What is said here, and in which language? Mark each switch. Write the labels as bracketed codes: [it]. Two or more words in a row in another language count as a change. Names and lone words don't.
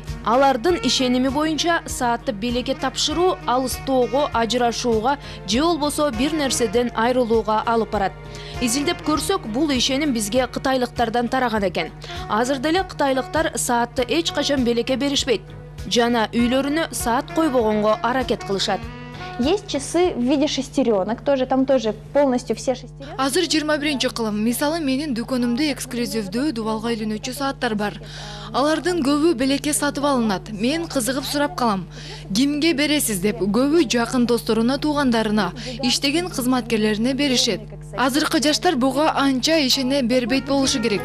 [ky] Алардын ишеними боюнча саатты белекке тапшыруу алыстоого, ажырашууга же болбосо бир нерседен айрылууга алып барат. Изилдеп көрсөк, бул ишеним бизге кытайлыктардан тараган экен. Азыр деле кытайлыктар саатты эч качан белекке беришпейт. Жана үйлөрүнө саат койбогонго аракет кылышат. [ru] Есть часы в виде шестеренок, там тоже полностью все шестеренки. [ky] Азыр 21-кылым. Мисалы, менин дүкөнүмдө эксклюзивдүү дубалга үйлөнүүчү сааттар бар. Алардын көбү белекке сатып алынат. Мен кызыгып сурап калам. Кимге бересиз деп, көбү жакын досторуна, туугандарына, иштеген кызматкерлерине беришет. Азыркы жаштар буга анча ишене бербейт болушу керек.